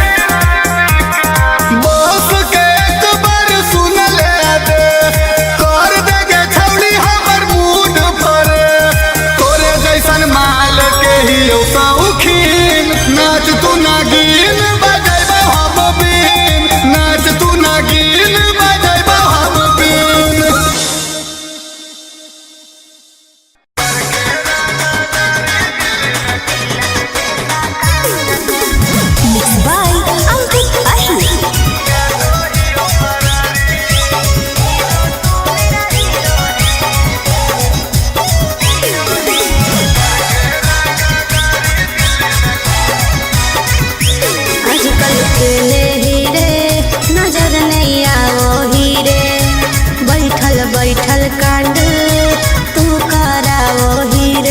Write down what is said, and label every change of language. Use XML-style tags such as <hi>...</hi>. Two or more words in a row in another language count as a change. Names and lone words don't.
<bho>बस के एक बार सुन ले दे, कर देगे छौड़ी हमर मूड पर। तोरे जैसन माल के ही शौकीन, नाच तू नागिन बजाइबो हम बीन, नाच तू नागिन बजाइबो हम बीन।</bho> <en>mixed by Ankit Ahi।</en> <bho>आजकल के हीरे नजर नहीं आओ हीरे, बैठल बैठल कांड तू कराओ हीरे।</bho>